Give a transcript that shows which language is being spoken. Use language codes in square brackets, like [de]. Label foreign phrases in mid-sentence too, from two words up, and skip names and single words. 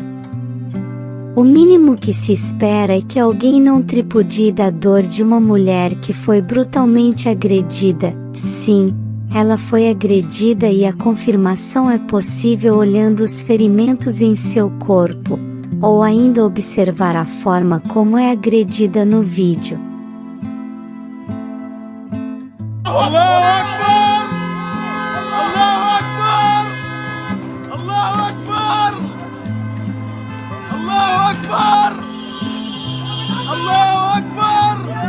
[pt] O mínimo que se espera é que alguém não tripudie da dor de uma mulher que foi brutalmente agredida. Sim, ela foi agredida e a confirmação é possível olhando os ferimentos em seu corpo, ou ainda observar a forma como é agredida no vídeo. [ar] الله أكبر! الله أكبر الله أكبر! الله أكبر الله أكبر!